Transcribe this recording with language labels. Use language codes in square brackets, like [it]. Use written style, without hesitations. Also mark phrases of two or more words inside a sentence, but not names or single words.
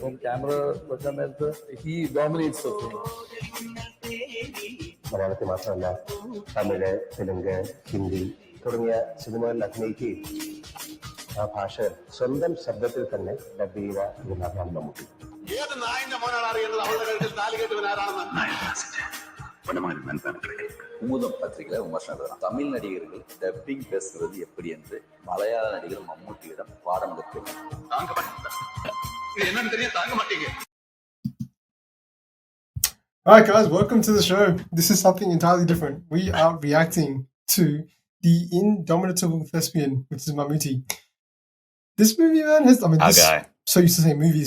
[ml] അപ്പം ക്യാമറ വെക്കാൻ നേരത്ത് [en] he dominates. [ml] മലയാളത്തിൽ മാത്രമല്ല തമിഴ്, തെലുങ്ക്, ഹിന്ദി തുടങ്ങിയ സിനിമകളിൽ അഭിനയിക്കുകയും ആ ഭാഷ സ്വന്തം ശബ്ദത്തിൽ തന്നെ ഡബ് ചെയ്യുക എന്നതാണ് മമ്മൂട്ടി. ഏത് നായിന്റെ മോനാണ് അറിയേണ്ടത് അവളുടെ കഴുത്തിൽ താലി കെട്ടുവനാരാണെന്ന്? [ta] குமுதம் பத்திரிகையில விமர்சனம் எழுதலாம். தமிழ் நடிகர்கள் டப்பிங் பேசுறது எப்படி என்று மலையாள நடிகர் மம்மூட்டியிடம் பாடம் கற்க. [en] Alright guys, welcome to the show. This is something entirely different. We are reacting to the Indomitable Thespian, which is Mammooty. This movie, man, so used to say movies.